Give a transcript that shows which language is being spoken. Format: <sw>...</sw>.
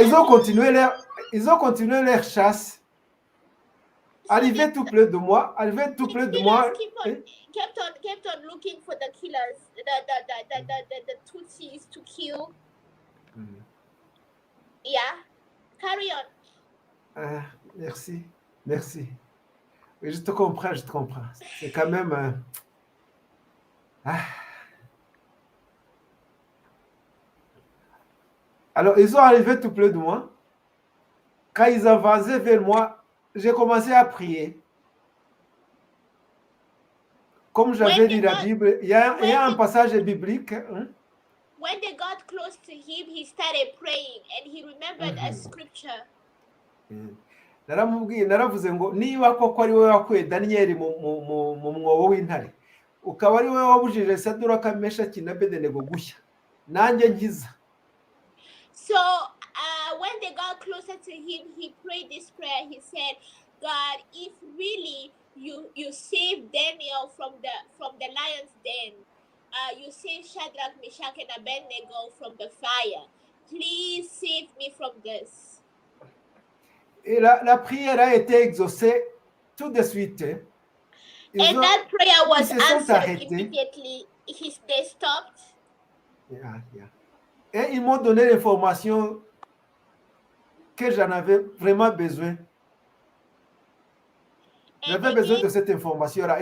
<fr>ils ont continué leur chasse.</fr> <en>So</en> <fr>Arrivé tout près de moi,</fr> <en>kept on looking for the killers, the Tutsis to kill. Yeah, carry on.</en> <fr>Merci. Oui, je te comprends. C'est quand même... Alors, ils sont arrivés tout près de moi. Quand ils avançaient vers moi, j'ai commencé à prier. Comme j'avais lu la Bible, il y a un passage biblique.</fr> <en>When they got close to him, he started praying, and he remembered a scripture.</en> <rw>Naravuze ngo niba koko ari wowe wakuye Daniyeli mu mwobo w'intare, ukaba ari wowe wabujije Saduraka, Meshaki na Abedenego gushya, nanjye nkiza.</rw> <en>So when they got closer to him, he prayed this prayer. He said, God, if really you saved Daniel from the lion's den, you saved Shadrach, Meshach, and Abednego from the fire, please save me from this. Et la prière a été exaucée tout de suite. That prayer was answered immediately. They stopped. Yeah.</en> <fr>Et ils m'ont donné l'information que j'en avais vraiment besoin. J'avais besoin de cette information-là.</fr>